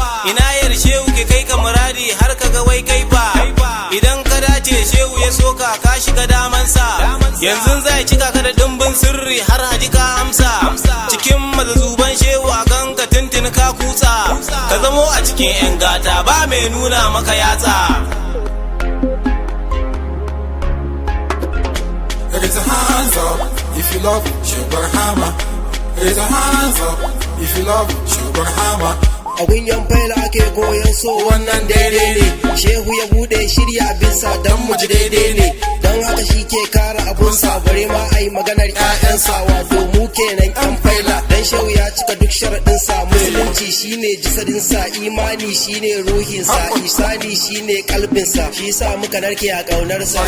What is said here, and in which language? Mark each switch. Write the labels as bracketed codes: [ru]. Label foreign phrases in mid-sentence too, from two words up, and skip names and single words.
[ha] Ina yar shehu ke kai ka muradi har ka ga wai kai fa. Idan ka dace shehu ya so ka, ka shiga damansa. Yanzu zai cika ka da dimbin sirri har haji ka amsa. Cikin mazazuban shehu a ganka tuntuni ka kutsa. Ka zamo a cikin 'yan gata ba mai nuna maka yatsa. [en] Raise a hands up if you love Shehu Barhama. Raise a hands up if you love Shehu Barhama. [ha] A gunyan faila ake koyon so, wannan daidai ne. Shehu ya bude shirya bisa dan mu ji daidai ne. Dan haka shi ke kara abun sa, bare ma ai maganar ƴaƴansa, wato mu kenan ƴan faila. Dan Shehu ya cika duk sharaɗin sa, musulunci shine jisadin sa, imani shine ruhin sa, ihsani shi ne kalbinsa, shi sa muka narke a ƙaunarsa.